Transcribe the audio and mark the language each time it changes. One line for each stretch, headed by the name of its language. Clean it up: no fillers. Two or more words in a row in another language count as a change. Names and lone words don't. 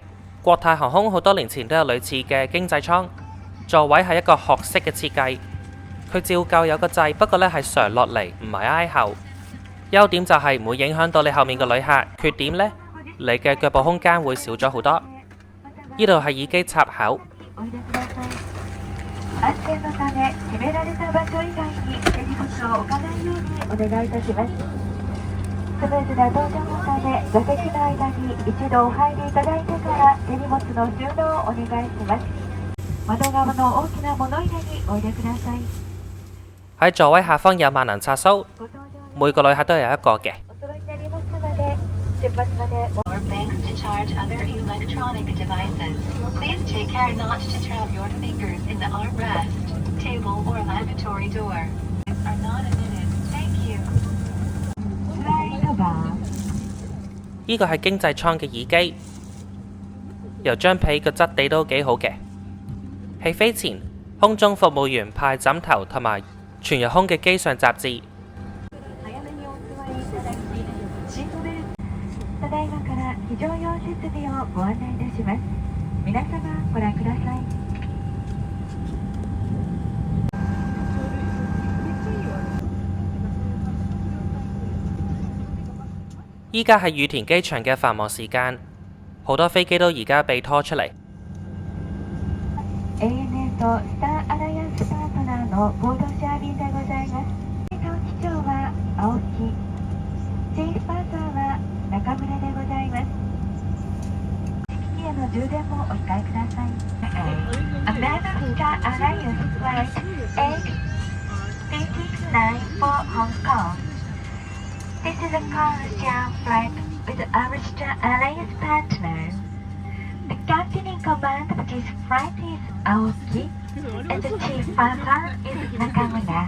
Cantonese: 國泰航空好多年前都有類似嘅經濟艙，座位係一個學式嘅設計，佢照舊有個掣，不過呢係常落嚟，唔係挨後。優點就係唔會影響到你後面嘅旅客，缺點呢，你嘅腳部空間會少咗好多。呢度係耳機插口。
Japanese: 安全のため決められた場所以外に手荷物を置かないようにお願いいたします。スムーズな搭乗のため座席の間に一度お入りいただいてから手荷物の収納をお願いします。窓側の大きな物入れにおいでください。
Cantonese: 喺座位下方有萬能插蘇，每個旅客都有一個嘅。
English: Or banks to charge other electronic devices. Please take care not to trap your fingers in the armrest, table, or lavatory door. Are not admitted. Thank you.
Cantonese: 呢個係經濟艙嘅耳機，由張被個質地都幾好嘅。起飛前，空中服務員派枕頭同埋全日空嘅機上雜誌。
Japanese: ただいまから非常用設備をご案内いたします。皆様ご覧ください。
Cantonese: 依家係羽田機場嘅繁忙時間，好多飛機都而家被拖出嚟。
Japanese: ANA とスターアライアンスパートナーの合同シェア便でございます。当機長は青木、チーフパーサーは中村でございます。機器への充電もお控えください。
English: American Star Alliance Flight 8369 for Hong Kong. This is a commercial flight with our Star Alliance partner. The captain in command of this flight is Aoki, and the chief purser is Nakamura.